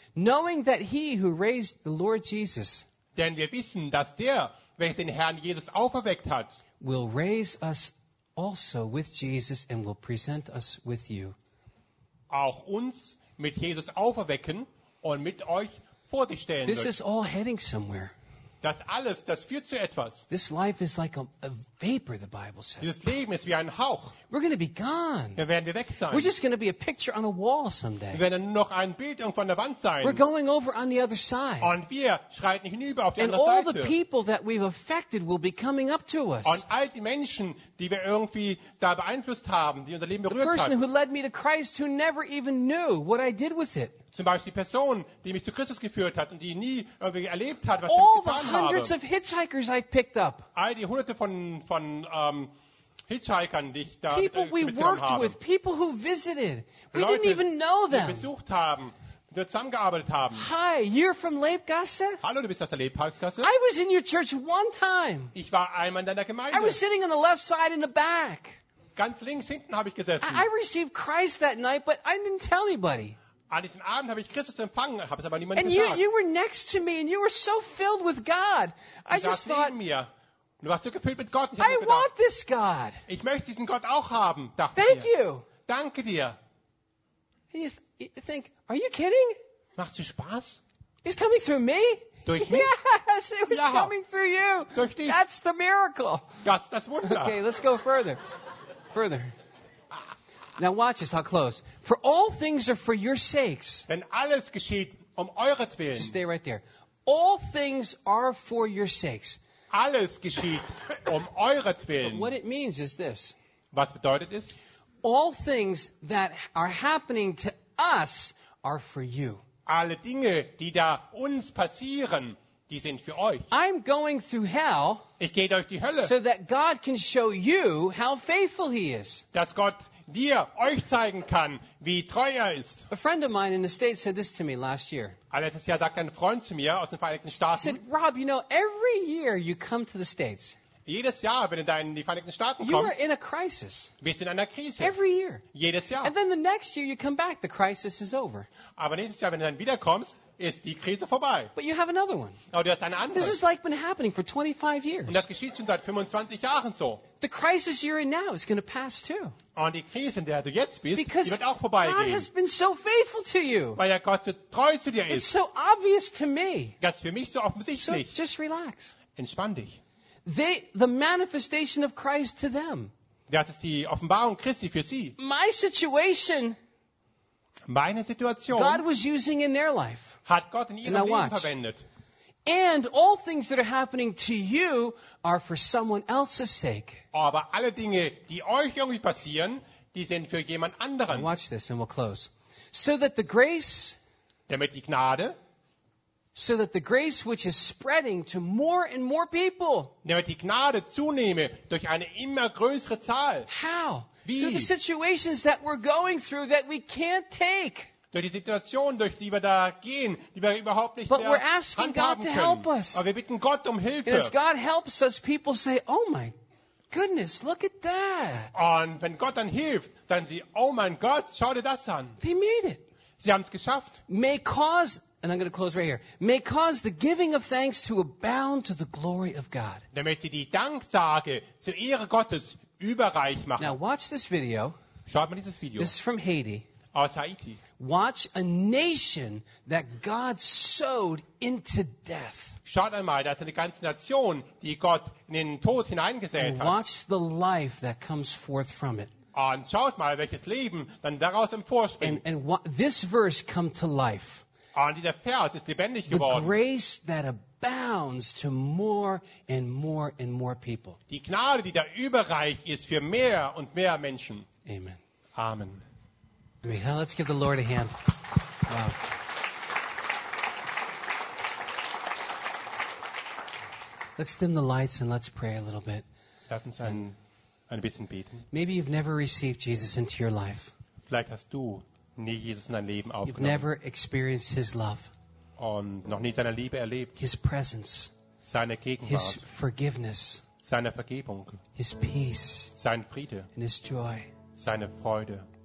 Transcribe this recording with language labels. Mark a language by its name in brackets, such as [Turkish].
[English] Knowing that he who raised the Lord Jesus. [German] Denn wir wissen, dass der, welcher den Herrn Jesus auferweckt hat, [English] will raise us also with Jesus and will present us with you. [German] Auch uns mit Jesus auferwecken und mit euch vor sich stellen [English] this [German] wird. [English] Is all heading somewhere. [German] Das alles, das führt zu etwas. [English] This life is like a vapor, the Bible says. [German] Dieses Leben ist wie ein Hauch. [English] We're going to be gone. [German] Wir werden weg sein. [English] We're just going to be a picture on a wall someday. [German] Wir werden noch ein Bild irgendwo an der Wand sein. [English] We're going over on the other side. [German] Und wir schreiten hinüber auf die [English] and [German] andere [English] all [German] Seite. [English] The people that we've affected will be coming up to us. [German] Und all die Menschen, die wir irgendwie da beeinflusst haben, die unser Leben berührt haben. [English] The person who led me to Christ who never even knew what I did with it. [German] Zum Beispiel die Person, die mich zu Christus geführt hat und die nie irgendwie erlebt hat, was [English] all [German] ich getan [English] the hundreds [German] habe. [English] Of hitchhikers I've picked up. [German] All die hunderte von Hitchhikern, die ich da [English] people we worked [German] habe. [English] With, people who visited. We [German] Leute, [English] didn't even know them. [German] Die besucht haben, die wir zusammengearbeitet haben. [English] Hi, you're from Lebgasse? [German] Hallo, du bist aus der Lebgasse? [English] I was in your church one time. [German] Ich war einmal in deiner Gemeinde. [English] I was sitting on the left side in the back. [German] Ganz links hinten habe ich gesessen. [English] I received Christ that night, but I didn't tell anybody. [German] An diesem Abend habe ich Christus empfangen, habe es aber niemandem [English] and [German] gesagt. [English] And you were next to me and you were so filled with God. I just thought [German] mir. Du warst so gefüllt mit Gott. [English] I want this God. [German] Ich möchte diesen Gott auch haben, dachte [English] thank [German] mir. [English] You. [German] Danke dir. [English] And you think, are you kidding? [German] Machst du Spaß? [English] It's coming through me? [German] Durch mich? [English] Yes, it was [German] ja. [English] Coming through you. [German] Durch dich. [English] That's the miracle. [German] Das Wunder. [English] Okay, let's go further. Further. Now watch this, how close. For all things are for your sakes. [German] Denn alles geschieht euretwillen. [English] Just stay right there. All things are for your sakes. [German] Alles geschieht euretwillen. [English] What it means is this. [German] Was bedeutet es? [English] All things that are happening to us are for you. [German] Alle Dinge, die da uns passieren, die sind für euch. [English] I'm going through hell. [German] Ich gehe durch die Hölle. [English] So that God can show you how faithful he is. [German] Dass Gott dir, euch zeigen kann, wie treu er ist. [English] A friend of mine in the States said this to me last year. [German] Letztes Jahr sagte ein Freund zu mir aus den Vereinigten Staaten. [English] Said, Rob, you know, every year you come to the States. [German] Jedes Jahr, wenn du da in die Vereinigten Staaten [English] you [German] kommst, [English] are in a crisis. [German] Bist du in einer Krise. [English] Every year. [German] Jedes Jahr. [English] And then the next year you come back, the crisis is over. [German] Aber nächstes Jahr, wenn du dann wiederkommst, ist die Krise vorbei. [English] But you have another one. [German] Aber du hast eine andere. [English] This has like been happening for 25 years. [German] Und das geschieht schon seit 25 Jahren so. [English] The crisis you're in now is going to pass too. [German] Und die Krise, in der du jetzt bist, [English] because [German] die wird auch vorbeigehen. [English] God has been so faithful to you. [German] Weil er Gott so treu zu dir ist. [English] It's so obvious to me. [German] Das ist für mich so offensichtlich. [English] So just relax. [German] Entspann dich. [English] The manifestation of Christ to them. [German] Das ist die Offenbarung Christi für sie. [English] My situation. [German] Meine Situation. [English] God was using in their life. [German] Hat Gott in ihrem Leben verwendet. [English] And all things that are happening to you are for someone else's sake. [German] Aber alle Dinge, die euch irgendwie passieren, die sind für jemand anderen. [English] And watch this, and we'll close. So that the grace. [German] Damit die Gnade. [English] So that the grace which is spreading to more and more people. [German] Damit die Gnade zunehme durch eine immer größere Zahl. [English] How? [German] Wie? [English] So the situations that we're going through that we can't take. [German] durch die Situation, durch die wir da gehen, die wir überhaupt nicht [English] But [German] mehr [English] we're asking God to help us. [German] Aber wir bitten Gott um Hilfe. [English] And as God helps us, people say, oh my goodness, look at that. [German] Und wenn Gott dann hilft, dann sie, oh mein Gott, schau dir das an. [English] They made it. [German] Sie haben es geschafft. [English] May cause, and I'm going to close right here, may cause the giving of thanks to abound to the glory of God. [German] Damit sie die Danksage zur Ehre Gottes überreich machen. [English] Now watch this video. [German] Schaut mal dieses Video. [English] This is from Haiti. [German] Aus Haiti. [English] Watch a nation that God sowed into death. [German] Schaut einmal, da ist eine ganze Nation, die Gott in den Tod hineingesät hat. [English] Watch the life that comes forth from it. [German] Und schaut mal, welches Leben dann daraus emporspringt. [English] This verse come to life. [German] Und dieser Vers ist lebendig geworden. [English] The grace that abounds to more and more and more people. [German] Die Gnade, die da überreich ist für mehr und mehr Menschen. [English] Amen. [German] Amen. [English] Let's give the Lord a hand. Wow. Let's dim the lights and let's pray a little bit. [German] Lass uns ein bisschen beten. [English] Maybe you've never received Jesus into your life. [German] Vielleicht hast du nie Jesus in dein Leben aufgenommen. [English] You've never experienced His love. [German] Und noch nie seine Liebe erlebt. [English] His presence. [German] Seine Gegenwart. [English] His forgiveness. [German] Seine Vergebung. [English] His peace. [German] Sein Friede. [English] And His joy. [German] Seine Freude.